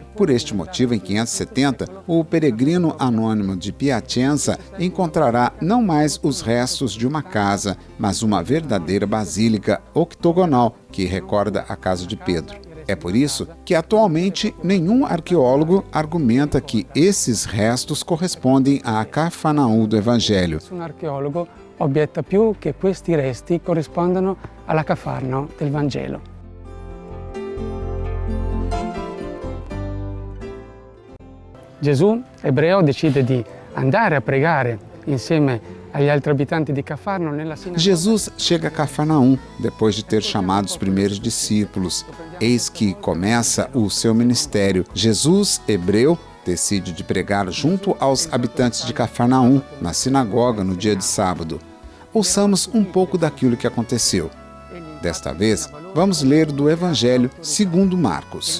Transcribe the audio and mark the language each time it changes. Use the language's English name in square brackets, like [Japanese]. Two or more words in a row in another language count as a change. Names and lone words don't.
[Portuguese] Por este motivo, em 570, o peregrino anônimo de Piacenza encontrará não mais os restos de uma casa, mas uma verdadeira basílica octogonal que recorda a casa de Pedro. É por isso que atualmente nenhum arqueólogo argumenta que esses restos correspondem a Cafarnaum do Evangelho. [Italian] Un archeologo obietta più che questi resti corrispondano alla Cafarnao del Vangelo. Gesù, ebreo, decide di andare a pregare insieme agli altri abitanti di Cafarnao nella sinagoga. [Portuguese] Jesus chega a Cafarnaum depois de ter chamado os primeiros discípulos. Eis que começa o seu ministério. Jesus, hebreu, decide de pregar junto aos habitantes de Cafarnaum, na sinagoga, no dia de sábado. Ouçamos um pouco daquilo que aconteceu. Desta vez, vamos ler do Evangelho segundo Marcos.